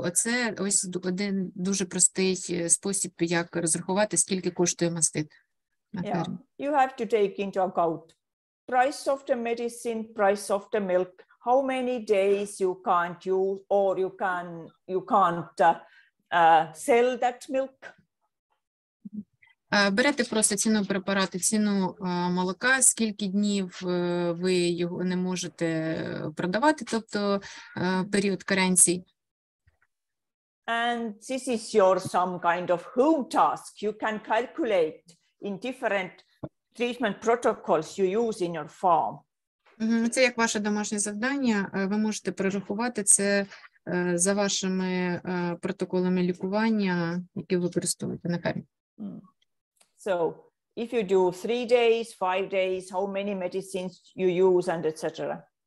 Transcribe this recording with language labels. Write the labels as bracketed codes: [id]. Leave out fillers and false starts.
[uk] Оце ось один дуже простий спосіб, як розрахувати, скільки коштує мастит на фермі. [en] You have to take into account price of the medicine, price of the milk, how many days you can't use or you can't sell that milk. [uk] Берете просто ціну препарату, ціну молока, скільки днів ви його не можете продавати, тобто період каренцій. [en] And this is your some kind of home task. You can calculate in different treatment protocols you use in your farm. [uk] Це як ваше домашнє завдання. Ви можете прорахувати це за вашими протоколами лікування, які ви використовуєте на фермі. [en] So if you do 3 days, 5 days, how many medicines you use and etc.